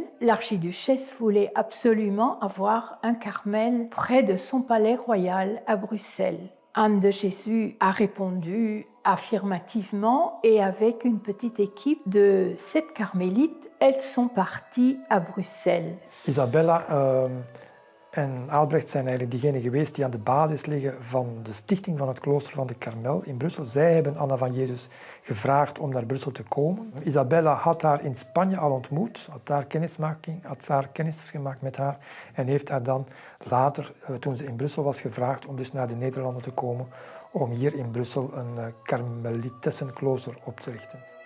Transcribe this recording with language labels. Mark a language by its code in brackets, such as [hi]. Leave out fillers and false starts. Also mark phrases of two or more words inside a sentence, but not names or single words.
[fr] L'archiduchesse voulait absolument avoir un Carmel près de son palais royal à Bruxelles. Anne de Jésus a répondu affirmativement et avec une petite équipe de 7 carmélites, elles sont parties à Bruxelles. [nl] Isabella en Albrecht zijn eigenlijk diegenen geweest die aan de basis liggen van de stichting van het klooster van de Karmel in Brussel. Zij hebben Anna van Jezus gevraagd om naar Brussel te komen. Isabella had haar in Spanje al ontmoet, had daar kennis gemaakt met haar en heeft haar dan later, toen ze in Brussel was, gevraagd om dus naar de Nederlanden te komen om hier in Brussel een Karmelitessenklooster op te richten.